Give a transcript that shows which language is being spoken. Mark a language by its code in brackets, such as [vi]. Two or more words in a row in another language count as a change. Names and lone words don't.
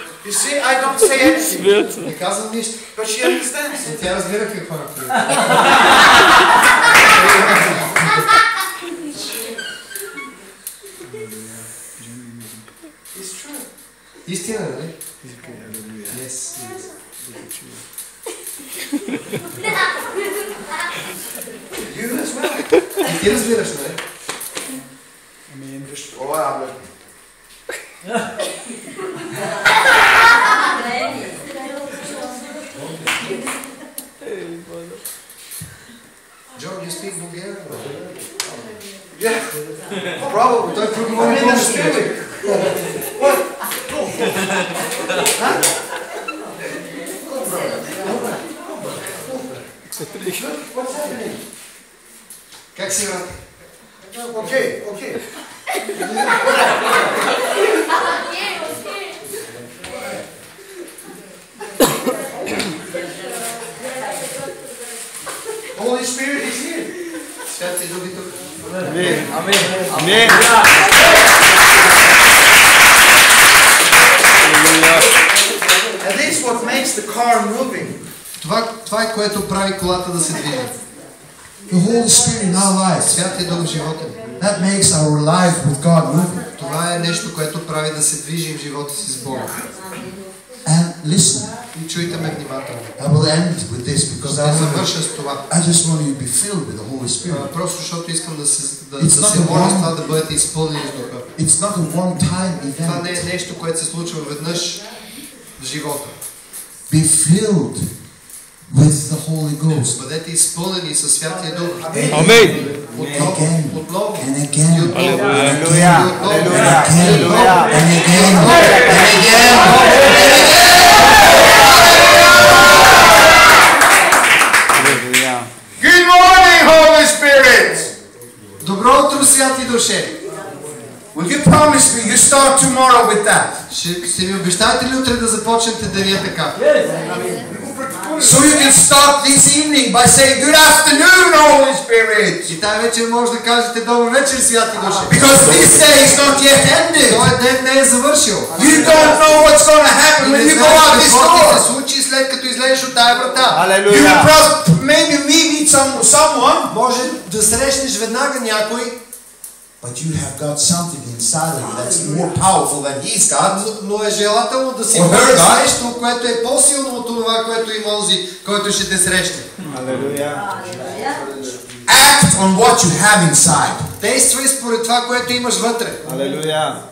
[en] You see, I don't say anything. [bg] Не казвам нищо. [en] But she understands. [bg] Но тя разбира какво направи. [en] It's true. [bg] Истина, нали? [en] Yes. You as well. [bg] И ти разбираш, нали? [en] Oh, amen. John, you speak Bulgarian? Yeah. Probably. [bg] Той [en] I'm [bg] проговори [en] in the [bg] по-русски. [en] spirit. What? Huh? What's happening? [bg] Как си, брат? [en] Okay, okay. Holy Spirit is here. [bg] Святия Дух е тук. Амин. [en] And this is what makes the car moving. [bg] Това е което прави колата да се движи. [en] The Holy Spirit in our lives. [bg] Святия Дух в живота ни. [en] That makes our life with God moving. [bg] Това е нещо, което прави да се движим в живота си с Бога. [en] And listen, [bg] И чуйте ме внимателно. [en] I will end with this because [bg] Ще завърша с това. [en] I just want you to be filled with the Holy Spirit. [bg] Просто защото искам да се [en] It's not [bg] моля [en] a [bg] с това да бъдете изпълнени с Духа. [en] It's not a one-time [bg] Това не е [en] event. [bg] нещо, което се случва веднъж в живота. [en] Be filled with the Holy Ghost. [bg] Бъдете изпълнени със Святия Дух. Амин. Отново, отново. [en] And again. [bg] И отново. Алелуя. [en] And again. And again. Good morning, Holy Spirit. [bg] Добро утро, Святи Душе. [en] Will you promise me you start tomorrow with that? [bg] Ще ми обещаете ли утре да започнете деня така? [en] So you can start this evening by saying, good afternoon, Holy Spirit. [bg] И тази вечер може да кажете добър вечер, Святи Душе. [en] Because this day is not yet ended. [bg] Този ден не е завършил. [en] You don't know what's going to happen when you go out this [bg] какво ще [en] door. [bg] се случи след като излезеш от тая врата. [en] You will maybe meet someone. [bg] Може да срещнеш веднага някой, [en] But you have got something inside of you that's more powerful than he's got. [bg] но е желателно да си [en] Or her [bg] бъдеш [en] God. [bg] нещо, което е по-силно от това, което има онзи, който ще те срещне. [en] Act on what you have inside. [bg] Действай според това, което имаш вътре. Алелуя.